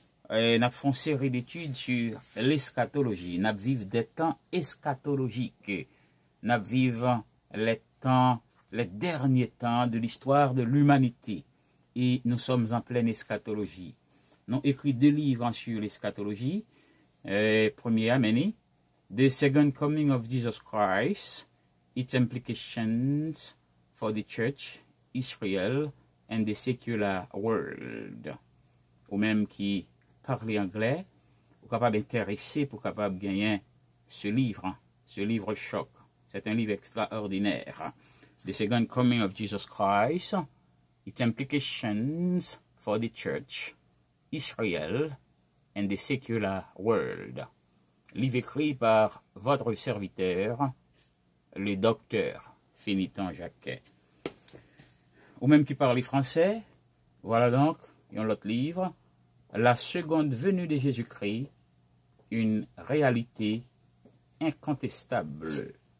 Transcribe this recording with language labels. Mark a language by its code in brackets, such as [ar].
[fr] Nous avons une série d'études sur l'eschatologie. Nous vivons des temps eschatologiques. Nous vivons les derniers temps de l'histoire de l'humanité. Et nous sommes en pleine eschatologie. Nous avons écrit 2 livres sur l'eschatologie. Premier, amen. [en] The Second Coming of Jesus Christ, Its Implications for the Church, Israel, and the Secular World. [fr] Ou même qui parler anglais, ou capable d'intéresser pour capable gagner ce livre choc. C'est un livre extraordinaire. [en] The Second Coming of Jesus Christ, Its Implications for the Church, Israel, and the Secular World. [fr] Livre écrit par votre serviteur, le docteur Fénitan Jacquet. Ou même qui parle français, voilà donc, un autre livre, La seconde venue de Jésus-Christ, une réalité incontestable.